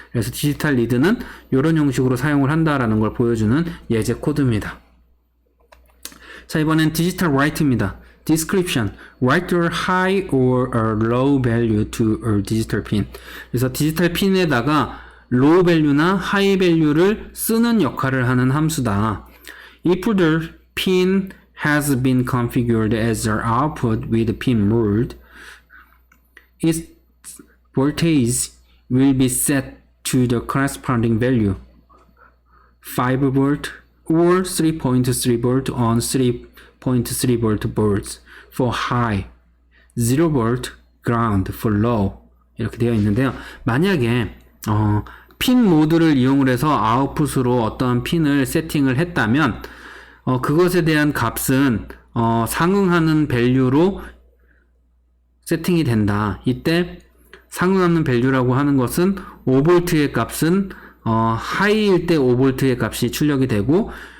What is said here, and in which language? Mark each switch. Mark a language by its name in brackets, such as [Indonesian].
[Korean] 그래서 디지털 리드는 이런 형식으로 사용을 한다라는 걸 보여주는 예제 코드입니다. 자, 이번엔 디지털 라이트입니다. [English] description, write a high or a low value to a digital pin. [Korean] 그래서 디지털 핀에다가 low value나 high value를 쓰는 역할을 하는 함수다. [English] If the pin has been configured as an output with pin mode, its voltage will be set to the corresponding value, 5 volt or 3.3 volt on 3.3 volt boards for high, 0 volt ground for low. [Korean] 이렇게 되어 있는데요. 만약에 핀 모드를 이용을 해서 아웃풋으로 어떤 핀을 세팅을 했다면 그것에 대한 값은 상응하는 밸류로 세팅이 된다. 이때 상응하는 밸류라고 하는 것은 5V의 값은 하이일 때 5V의 값이 출력이 되고